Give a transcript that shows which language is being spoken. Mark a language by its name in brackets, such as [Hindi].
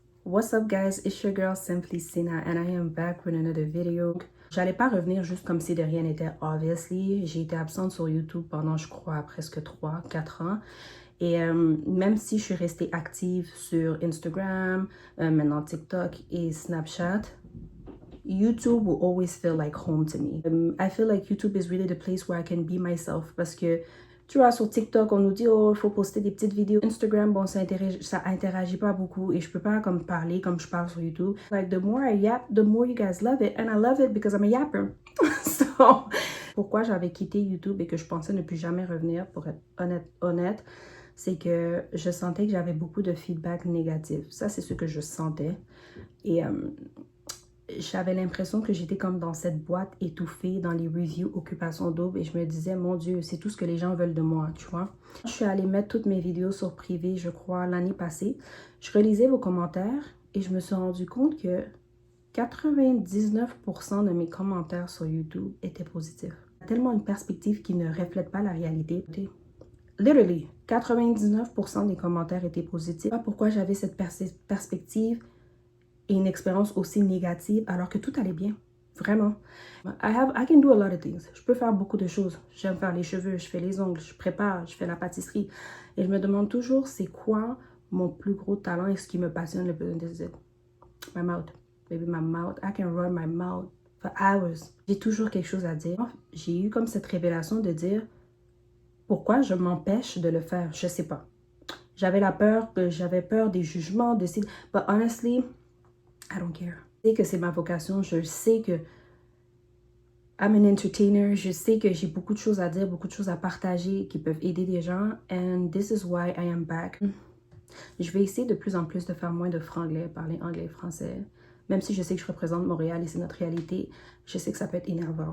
[English] What's up guys, it's your girl Simply Sina and I am back with another video. [French] J'allais pas revenir juste comme si de rien n'était, obviously. J'ai été absente sur YouTube pendant, je crois, presque 3-4 ans. Et même si je suis restée active sur Instagram, maintenant TikTok et Snapchat, [English] YouTube will always feel like home to me. I feel like YouTube is really the place where I can be myself [French] parce que tu vois, sur TikTok, on nous dit, oh, il faut poster des petites vidéos. Instagram, bon, ça interagit pas beaucoup et je peux pas comme parler comme je parle sur YouTube. [English] Like, the more I yap, the more you guys love it. And I love it because I'm a yapper. [French] So, pourquoi j'avais quitté YouTube et que je pensais ne plus jamais revenir, pour être honnête, c'est que je sentais que j'avais beaucoup de feedback négatif. Ça, c'est ce que je sentais. Et j'avais l'impression que j'étais comme dans cette boîte étouffée dans les reviews Occupation Double et je me disais, mon Dieu, c'est tout ce que les gens veulent de moi, tu vois. Je suis allée mettre toutes mes vidéos sur privé, je crois, l'année passée. Je relisais vos commentaires et je me suis rendu compte que 99% de mes commentaires sur YouTube étaient positifs. Tellement une perspective qui ne reflète pas la réalité. Literally, 99% des commentaires étaient positifs. Pourquoi j'avais cette perspective et une expérience aussi négative alors que tout allait bien. Vraiment. [English] I can do a lot of things. [French] Je peux faire beaucoup de choses. J'aime faire les cheveux, je fais les ongles, je prépare, je fais la pâtisserie. Et je me demande toujours c'est quoi mon plus gros talent et ce qui me passionne le plus. [English] My mouth. Baby, my mouth. I can run my mouth for hours. [French] J'ai toujours quelque chose à dire. J'ai eu comme cette révélation de dire pourquoi je m'empêche de le faire. Je sais pas. J'avais peur des jugements, de ces... [English] But honestly, I don't care. [French] Je sais que c'est ma vocation, je sais que [English] I'm an entertainer, [French] je sais que j'ai beaucoup de choses à dire, beaucoup de choses à partager qui peuvent aider des gens. [English] And this is why I am back. [French] Je vais essayer de plus en plus de faire moins de franglais, parler anglais et français. Même si je sais que je représente Montréal et c'est notre réalité, je sais que ça peut être énervant.